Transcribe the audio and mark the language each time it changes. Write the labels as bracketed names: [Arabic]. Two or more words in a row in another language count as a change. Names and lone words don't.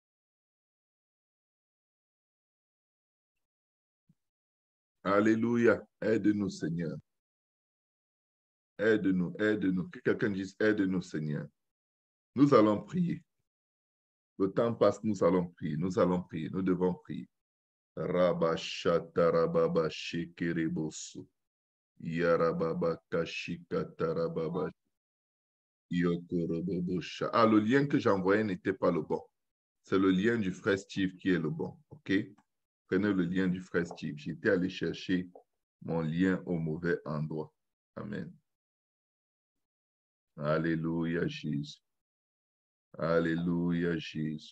[French] Alléluia. Aide-nous, Seigneur. Aide-nous, aide-nous. Que quelqu'un dise, aide-nous, Seigneur. Nous allons prier. Le temps passe, nous allons prier. Nous allons prier. Nous devons prier. Rabashata rababa shekerebosu. Yarababa kashikata rababa. Yokorobobosha. Ah, le lien que j'envoyais n'était pas le bon. C'est le lien du frère Steve qui est le bon. OK? Prenez le lien du frère Steve. J'étais allé chercher mon lien au mauvais endroit. Amen. Alléluia, Jésus. Alléluia, Jésus.